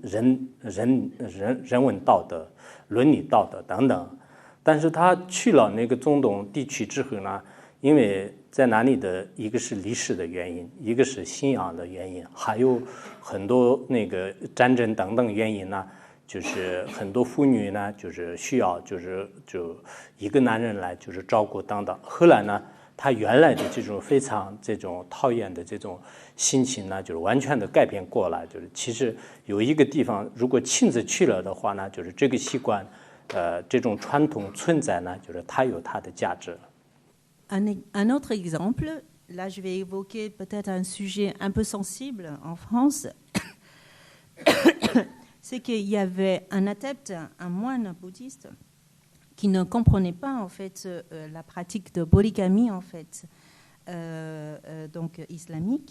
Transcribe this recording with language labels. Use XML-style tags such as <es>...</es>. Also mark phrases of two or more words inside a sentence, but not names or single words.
<zh>人文道德、伦理道德等等。但是他去了那个中东地区之后呢， 因为在那里的一个是历史的原因，一个是信仰的原因，还有很多那个战争等等原因呢，就是很多妇女呢，就是需要就一个男人来就是照顾等等。后来呢，他原来的这种非常这种讨厌的这种心情呢，就是完全的改变过来。就是其实有一个地方，如果亲自去了的话呢，就是这个习惯，这种传统存在呢，就是它有它的价值。</zh> <fr>Un autre exemple, là je vais évoquer peut-être un sujet un peu sensible en France, c'est qu'il y avait un adepte, un moine bouddhiste, qui ne comprenait pas en fait la pratique de polygamie en fait, donc islamique.</fr>